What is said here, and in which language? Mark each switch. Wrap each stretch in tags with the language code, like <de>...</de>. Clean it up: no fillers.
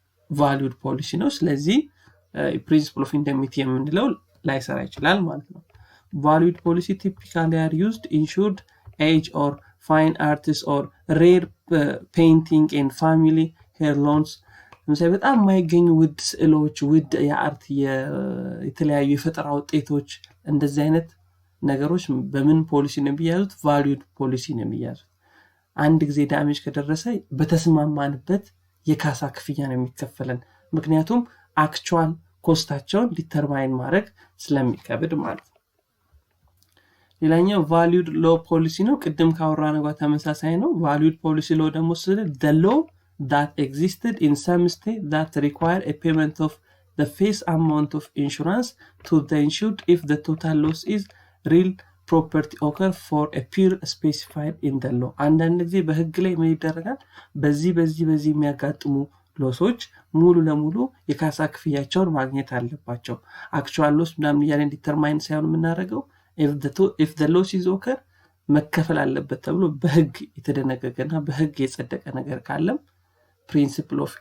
<en>valued policy ነው። ስለዚህ principle of indemnity የምንለው ላይሰራ ይችላል ማለት ነው። valued policy typically are used insured age or fine artists or rare painting and family heirlooms</en> <am>ለምሳሌ በጣም የማይገኙ ውድ ስዕሎች ውድ የአርት የተለያዩ የፈጠራ ውጤቶች እንደዚህ አይነት ነገሮች በምን ፖሊሲ ነው የሚያዙት? valued policy ነው የሚያዙት። አንድ ጊዜ ዳሜጅ ከደረሰ በተስማማንበት የካሳ ክፍያ ነው የሚከፈለን ምክንያቱም አክቹዋል ኮስታቸውን ዲተርማይን ማድረግ ስለሚከብድ ማለት ነው። ሌላኛው valued law policy ነው። ቅድም ካወራነው ጋር ተመሳሳይ ነው።</am> <en>valued policy law ደግሞ ስለ the law that existed in some state that require a payment of the face amount of insurance to the insured if the total loss is real property occur for a period specified in the law</en> <am>አንዳንድ ጊዜ በህግ ላይ ምን ይደረጋል? በዚህ የሚያጋጥሙ ሎሶች ሙሉ ለሙሉ የካሳ ክፍያቸውን ማግኘት አለባቸው። አክቹዋል ሎስ ምናምን ያለን ዲተርማይን ሳይሆን የምናደርገው</am> <en>if the loss is occur</en> <am>መከፈል አለበት ተብሎ በህግ የተደነገገና በህግ የጸደቀ ነገር ካለም principle</am>